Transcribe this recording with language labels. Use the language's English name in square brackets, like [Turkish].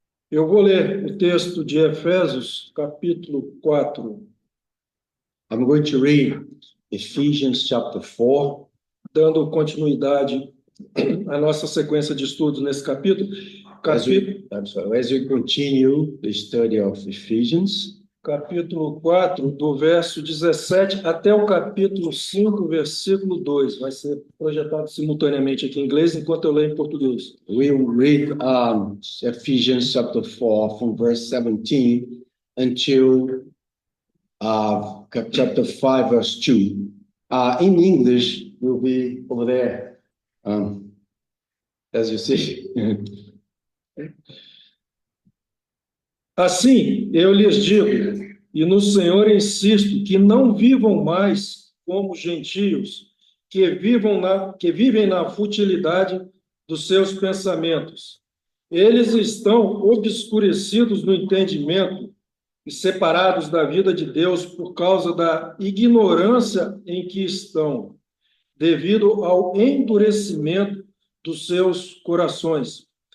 [Portuguese] Eu vou ler o texto de Efésios, capítulo 4. [English] I'm going to read Ephesians chapter 4, [Portuguese] Dando continuidade à nossa sequência de estudos nesse capítulo. [English] as we continue the study of Ephesians, [Portuguese] Capítulo 4, do verso 17 até o capítulo 5, versículo 2. Vai ser projetado simultaneamente aqui em inglês, enquanto eu leio em português. [English] we'll read Ephesians chapter 4 from verse 17 until chapter 5 verse 2. In English, will be over there, as you see. [Portuguese] Assim, eu lhes digo, e no Senhor insisto, que não vivam mais como gentios, que vivem na futilidade dos seus pensamentos. Eles estão obscurecidos no entendimento e separados da vida de Deus por causa da ignorância em que estão, devido ao endurecimento dos seus corações.